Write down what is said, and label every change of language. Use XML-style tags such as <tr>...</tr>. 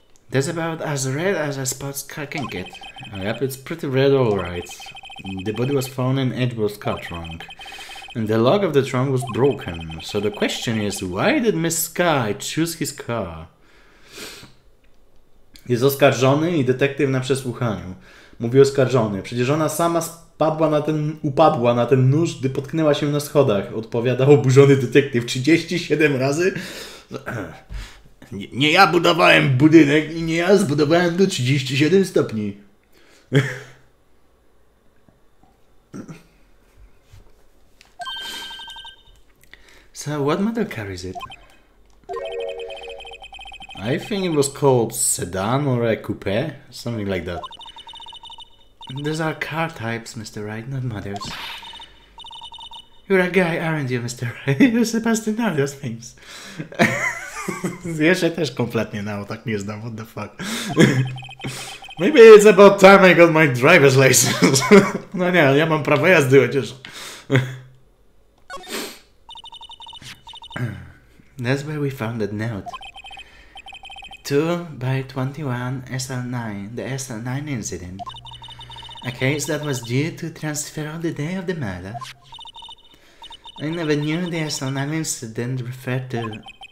<en>That's about as red as a sports car can get. Yep, it's pretty red, alright. The body was found in Edward's car trunk. And the lock of the trunk was broken. So the question is, why did Miss Sky choose his car?</en> <pl>Jest oskarżony i detektyw na przesłuchaniu. Mówi oskarżony. Przecież ona sama upadła na ten nóż, gdy potknęła się na schodach. Odpowiada oburzony detektyw 37 razy. Nie ja budowałem budynek i nie ja zbudowałem do 37 stopni.</pl> <en>So what model car is it? I think it was called sedan or a coupe, something like that. Those are car types, Mr. Wright, not models. You're a guy, aren't you, Mr. Wright? You're supposed to know those things.</en> <pl>Ja się też kompletnie na tak nie znam,</pl> <en>what the fuck. Maybe it's about time I got my driver's license.</en> <pl>No nie, ja mam prawo jazdy chociaż.</pl> <en>That's where we found that note. 2/21 SL9, the SL9 incident. A case that was due to transfer on the day of the murder. I never knew the SL9 incident referred to</en>